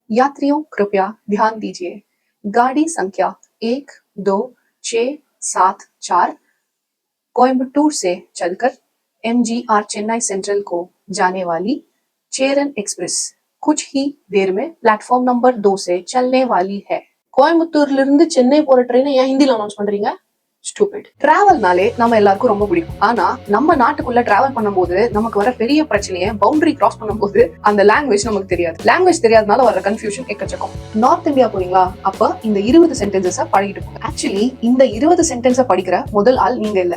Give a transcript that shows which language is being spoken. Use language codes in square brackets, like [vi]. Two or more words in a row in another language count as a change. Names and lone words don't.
[hi] यात्रियों कृपया ध्यान दीजिए, गाड़ी संख्या 12674 कोयम्बटूर से चलकर MGR चेन्नई सेंट्रल को जाने वाली चेरन एक्सप्रेस कुछ ही देर में प्लेटफॉर्म नंबर 2 से चलने वाली है. [ta] கோயம்புத்தூர்ல இருந்து சென்னை போற ட்ரெயினை ஏன் ஹிந்தில அனௌன்ஸ் பண்றீங்க? ஸ்டூபிட். டிராவல்னாலே நம்ம எல்லாருக்கும் ரொம்ப பிடிக்கும். ஆனா நம்ம நாட்டுக்குள்ள டிராவல் பண்ணும்போது நமக்கு வர பெரிய பிரச்சனையை [en] boundary cross [ta] பண்ணும்போது அந்த லாங்குவேஜ் நமக்கு தெரியாது. லாங்குவேஜ் தெரியாதனால வர கன்ஃபியூஷன் எக்கச்சக்கம். நார்த் இந்தியா போறீங்களா? அப்ப இந்த 20 சென்டென்சஸ பழகிட்டு போங்க. ஆக்சுவலி இந்த 20 சென்டென்ஸ படிக்கிற முதல் ஆள் நீங்க இல்ல.